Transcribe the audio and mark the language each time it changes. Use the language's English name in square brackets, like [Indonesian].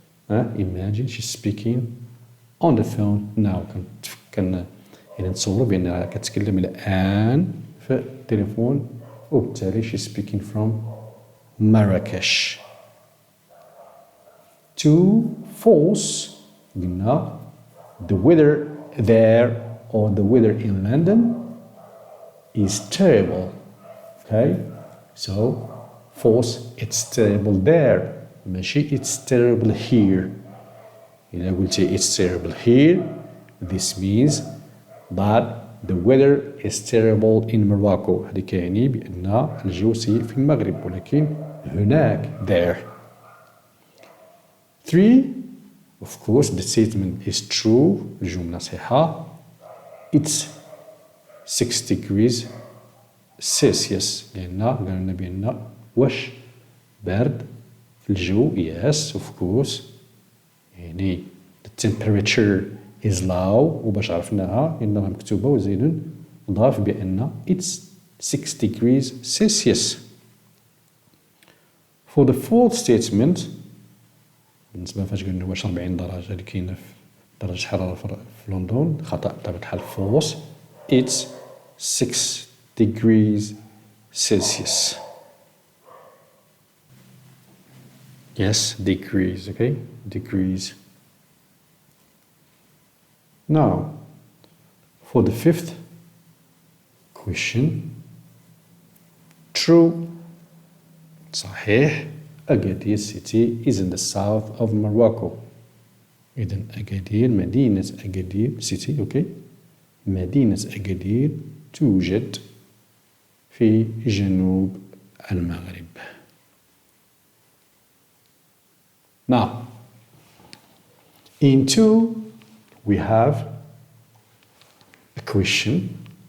[English] imagine she's speaking on the phone now. [Arabic] كان يعني نتصوروا بأن راه كتكلم الآن في التليفون وبالتالي [English] she's speaking from Marrakesh. Two false. قلنا the weather there or the weather in London is terrible. Okay, so false, it's terrible there. ماشي it's terrible here. إذا قلتي it's terrible here, this means that the weather is terrible in Morocco. [Arabic] هذا كيعني بأن الجو سيء في المغرب ولكن هناك there. [English] 3. Of course the statement is true. [Arabic] الجملة صحيحة. [English] It's 6 degrees Celsius. [Arabic] لأن قالنا بأن واش بارد في الجو. [English] Yes, of course. يعني the temperature is low. [Arabic] وباش عرفناها لأنها مكتوبة وزيد نضاف بأن [English] it's 6 degrees Celsius. [Arabic] For the fourth statement, بالنسبة فاش قلنا واش 40 درجة اللي كاينة في درجة الحرارة في لندن، خطأ بطبيعة الحال false. [English] It's 6 degrees Celsius. Yes, degrees, okay? Degrees. Now, for the fifth question, true. [Arabic] صحيح. [English] Agadir city is in the south of Morocco. [Arabic] إذن أكادير مدينة أكادير [English] city, okay? [Arabic] مدينة أكادير توجد في جنوب المغرب. [English] Now, in 2 we have a question.